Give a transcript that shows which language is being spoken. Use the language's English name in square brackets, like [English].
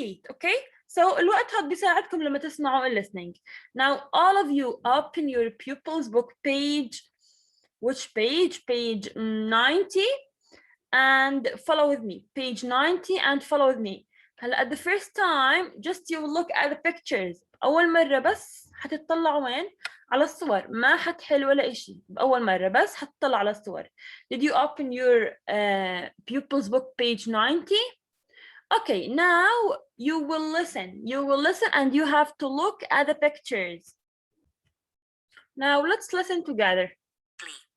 [English] Okay, so [Arabic] الوقت هاد بيساعدكم لما تسمعوا [English] listening. Now all of you open your pupils book page. Which page? Page 90 and follow with me. Page 90 and follow with me. هلا at the first time just you look at the pictures. [Arabic] أول مرة بس حتطلعوا وين؟ على الصور. ما حتحل ولا إشي. بأول مرة بس حتطلع على الصور. [English] Did you open your pupils book page 90? Okay, now you will listen. You will listen and you have to look at the pictures. Now let's listen together. Sleep.